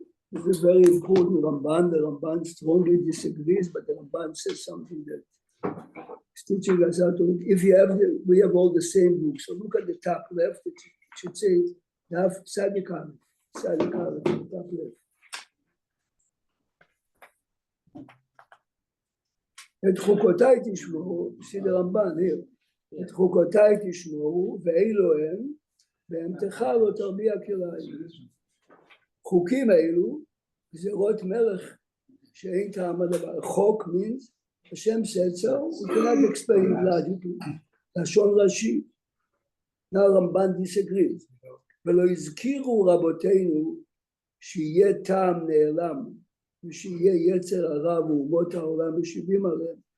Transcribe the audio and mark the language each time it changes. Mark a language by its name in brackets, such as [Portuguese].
[English] This is very important. The Ramban strongly disagrees, but the Ramban says something that is teaching us how to. If you have, we have all the same books. So look at the top left. It should say Daf Tzadik Aleph, top left. [Hebrew] את חוקותיי תשמעו, [English] see the Ramban here, [Hebrew] את חוקותיי תשמעו, ואלו הם, בהמתך לא תרביע כלאיים. חוקים אלו, גזירות מלך שאין טעם הדבר. [English] חוק means, השם said so, we cannot explain it logically. [Hebrew] לשון ראשי. [English] Now Ramban disagrees. [Hebrew] ולא הזכירו רבותינו שיהיה טעם נעלם, ושיהיה יצר הרע ואומות העולם משיבים עליהם.